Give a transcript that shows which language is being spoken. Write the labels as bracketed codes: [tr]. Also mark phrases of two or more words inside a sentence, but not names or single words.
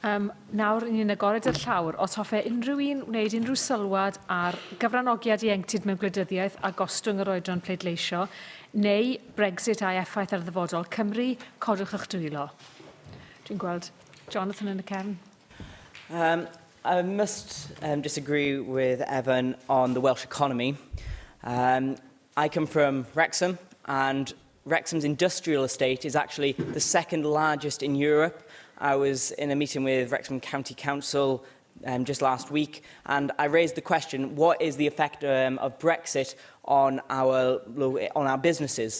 [cy] Nawr, ni'n agored yr llawr. Os hoffai unrhyw un wneud unrhyw sylwad ar gyfranogiad ieuenctid mewn gwleidyddiaeth a gostwng yr oedran pleidleisio, neu Brexit a'i effaith ar ddyfodol Cymru, codwch eich dwylo. Dwi'n gweld Jonathan yn y cefn. [en] I must disagree with Evan on the Welsh economy. I come from Wrexham, and Wrexham's industrial estate is actually the second largest in Europe. I was in a meeting with Wrexham County Council just last week, and I raised the question, what is the effect of Brexit on our businesses?